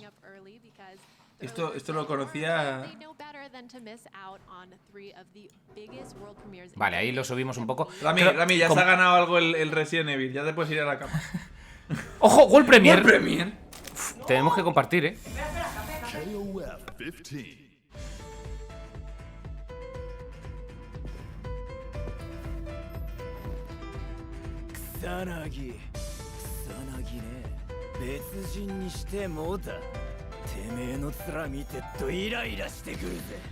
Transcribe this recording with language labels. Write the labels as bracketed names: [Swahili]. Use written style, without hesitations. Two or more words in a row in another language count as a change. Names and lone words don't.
[Spanish] Esto lo conocía... Vale, ahí lo subimos un poco. Rami, ya como- se ha ganado algo el Resident Evil. Ya te puedes ir a la cama. ¡Ojo! [English] ¡World Premier! World Premier. [Spanish] Uf, tenemos que compartir, ¿eh? KOF 15. [Japanese] Kusanagi ね別人にしてもうたてめえの面見てっとイライラしてくるぜ